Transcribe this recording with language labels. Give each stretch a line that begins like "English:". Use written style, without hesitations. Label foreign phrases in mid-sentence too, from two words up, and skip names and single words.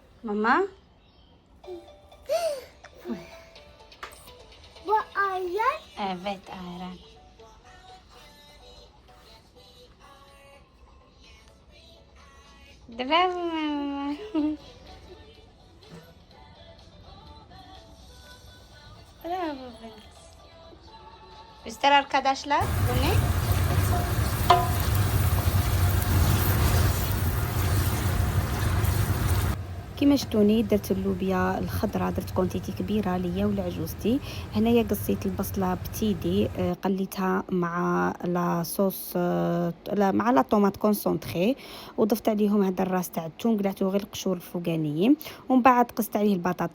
Arabic: ماما وآيان
Turkish: evet ayran. Bravo mama. Bravo beni. Göster arkadaşlar bu ne?
Arabic: كما شفتوني درت اللوبيا الخضراء، درت كونتيتي كبيره ليا ولعجوزتي. هنايا قصيت البصله بتيدي، قليتها مع
French: la sauce
Arabic: مع
French: la tomate concentrée,
Arabic: وضفت عليهم هذا الراس تاع الثوم، قلعته غير القشور الفوقانيين، ومن بعد قصت عليه البطاطا.